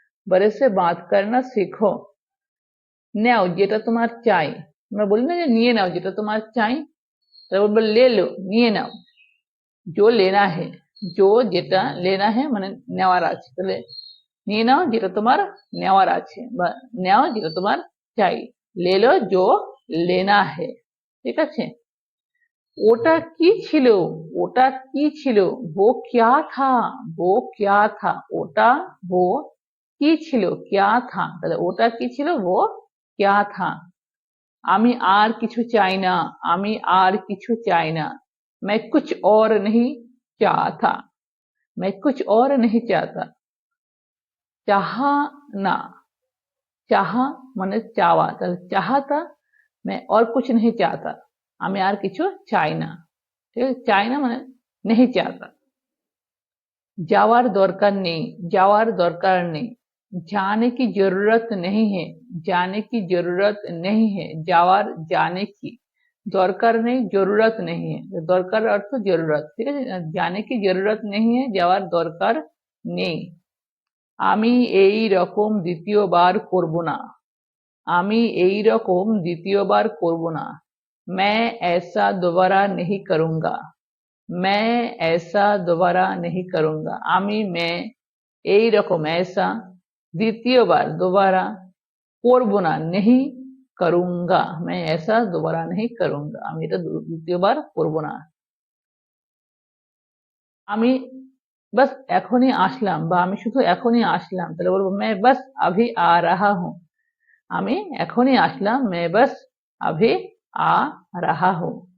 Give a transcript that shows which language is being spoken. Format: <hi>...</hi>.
<hi>बड़े से बात करना सीखो।</hi> <bn>নাও যেটা তোমার চাই। আমরা বলি না যে নিয়ে নাও যেটা তোমার চাই, তারপর বলবো</bn> <hi>ले लो,</hi> <bn>নিয়ে নাও।</bn> <hi>जो लेना है,</hi> <bn>जो যেটা लेना है মানে নেওয়ার আছে, তাহলে নিয়ে নাও যেটা তোমার নেওয়ার আছে, বা নাও যেটা তোমার চাই।</bn> <hi>ले लो जो लेना है,</hi> <bn>ঠিক আছে। ওটা কি ছিল? ওটা কি ছিল?</bn> <hi>वो क्या था। वो क्या था।</hi> <bn>ওটা वो কি ছিল, क्या था, তাহলে ওটা কি ছিল, वो क्या था। আমি আর কিছু চাই না। আমি আর কিছু চাই না।</bn> <hi>मैं कुछ और नहीं चाहता। मैं कुछ और नहीं चाहता। चाहा ना, चाहा</hi> <bn>মানে চাওয়া, তাহলে চাহাতা</bn> <hi>मैं और कुछ नहीं चाहता।</hi> <bn>আমি আর কিছু চাই না, ঠিক আছে, চাই না মানে</bn> <hi>नहीं चाहता।</hi> <bn>যাওয়ার দরকার নেই। যাওয়ার দরকার নেই।</bn> <hi>जाने की जरूरत नहीं है। जाने की जरूरत नहीं है।</hi> <bn>যাওয়ার जाने की দরকার নেই, জরুরত नहीं है। দরকার অর্থ জরুরত, ঠিক আছে।</bn> <hi>जाने की जरूरत नहीं है,</hi> <bn>যাওয়ার দরকার নেই। আমি এই রকম দ্বিতীয়বার করব না। আমি এই রকম দ্বিতীয়বার করব না।</bn> <hi>मैं ऐसा दोबारा नहीं करूंगा। मैं ऐसा दोबारा नहीं करूंगा।</hi> <bn>আমি मैं এই রকম ऐसा দ্বিতীয়বার दोबारा করব না,</bn> <hi>नहीं करूंगा। मैं ऐसा दोबारा नहीं करूंगा।</hi> <bn>আমি এটা দ্বিতীয়বার করব না। আমি बस এখনই আসলাম, বা আমি শুধু এখনই আসলাম, তাহলে বলবো</bn> <hi>मैं बस अभी आ रहा हूँ।</hi> <bn>আমি এখনই আসলাম,</bn> <hi>मैं बस अभी आ रहा हूँ।</hi>